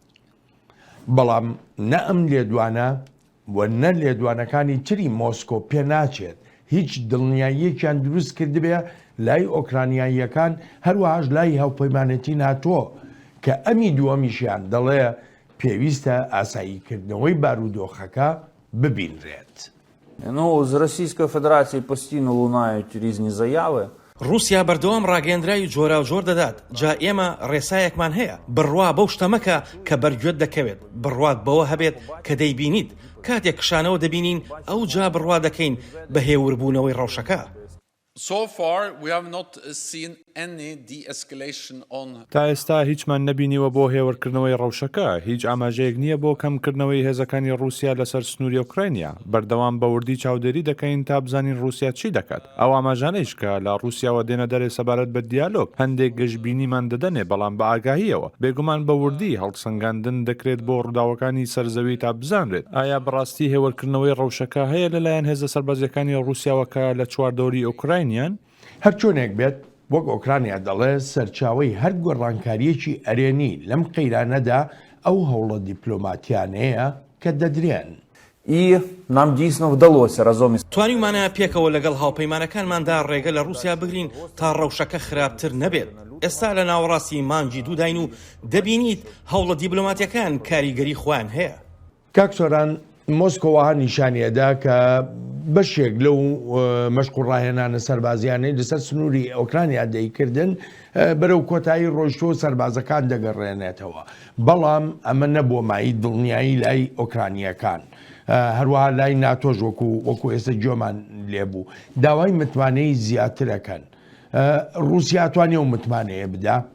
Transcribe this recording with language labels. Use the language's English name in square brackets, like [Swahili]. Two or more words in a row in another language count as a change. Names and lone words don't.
[Central Kurdish] بەڵام نە ئەم لێدوانە و نە لێدوانەکانی تری مۆسکۆ پێ ناچێت هیچ دڵنیاییەکیان دروست کردبێ لای ئۆکرانیاییەکان هەروەهاش لای هاوپەیمانەتی ناتۆ کە ئەمی دووەمیشیان دەڵێ پێویستە ئاساییکردنەوەی بارودۆخەکە ببینرێت. [Ukrainian] Ну, з Російської Федерації постійно лунають різні заяви. [Central Kurdish] رووسیا بەردەوام ڕاگەندراوی جۆرا و جۆر دەدات جا ئێمە ڕێسایەکمان هەیە بڕوا بەو شتەمەکە کە بەرگوێت دەکەوێت بڕوات بەوە هەبێت کە دەیبینیت کاتێک کشانەوە دەبینین ئەو جا بڕوا دەکەین بە هێوربوونەوەی ڕەوشەکە. [English] So far, we have not seen any de-escalation on. [Central Kurdish] تا ئێستا هیچمان نەبینیوە بۆ هێوەرکردنەوەی ڕەوشەکە هیچ ئاماژەیەک نییە بۆ کەمکردنەوەی هێزەکانی رووسیا لەسەر سنووری ئوکراینیا بەردەوام بەوردی چاودێری دەکەین تا بزانین رووسیا چی دەکات ئەو ئاماژانەیش کە لە رووسیاوە دێنە دەرێ سەبارەت بە دیالۆگ هەندێک گەشتبینیمان دەدەنێ بەڵام بە ئاگاهیەوە بێگومان بەوردی هەڵسەنگاندن دەکرێت بۆ ڕووداوەکانی سەرزەوی تا بزانرێت ئایا بەڕاستی هێوەرکردنەوەی ڕەوشەکە هەیە لەلایەن هێزە سەربازیەکانی رووسیاوەکە لە چواردۆری ئوکراینیان هەر چۆنێک بێت وەک ئۆکرانیا دەڵێ سەرچاوەی هەر گۆڕانکاریەکی ئەرێنی لەم قەیرانەدا ئەو هەوڵە دیپلۆماتیانەیە کە دەدرێن. [Ukrainian] І нам дійсно вдалося разом із [Central Kurdish] توانیمانە پێکەوە لەگەڵ هاوپەیمانەکانماندا ڕێگە لە رووسیا بگرین تا ڕەوشەکە خراپتر نەبێت. ئێستا لە ناوەڕاستی مانگی دووداین و دەبینیت هەوڵە دیپلۆماتیەکان کاریگەری خۆیان هەیە. کاکسۆران مۆسکۆوەها نیشانیەدا کە بەشێک لەو مەشق و ڕاهێنانە سەربازیانەی لەسەر سنووری ئۆکرانیا دەیکردن بەرەو کۆتایی ڕۆژتۆ سەربازەکان دەگەڕێنێتەوە بەڵام ئەمە نەبووە مای دڵنیایی لای ئۆکرانیەکان هەروەها لای ناتۆژ وەکو ئێستا جۆمان لێبوو داوای متمانەی زیاترەکەن رووسیا توانێ و متمانەیە بدا